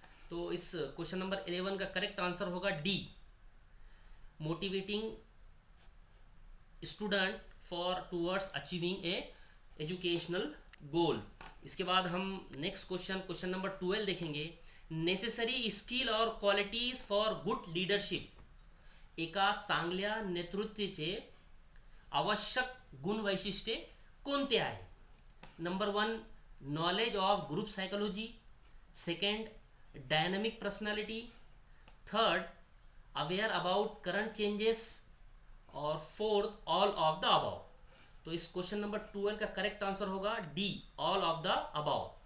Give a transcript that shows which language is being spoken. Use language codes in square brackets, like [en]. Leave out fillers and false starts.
[hi] तो इस question number 11 का करेक्ट आंसर होगा D, [en] Motivating student for towards achieving a educational goal. [hi] इसके बाद हम नेक्स्ट क्वेश्चन नंबर 12 देखेंगे। [en] necessary skill और qualities for good leadership, [mr] एका चांगल्या नेतृत्वाचे आवश्यक गुण वैशिष्ट्ये कोणते आहे? [en] Number 1 knowledge of group psychology, second dynamic personality, third aware about current changes, और fourth all of the above. [hi] तो इस क्वेश्चन नंबर 12 का करेक्ट आंसर होगा D, [en] All of the above.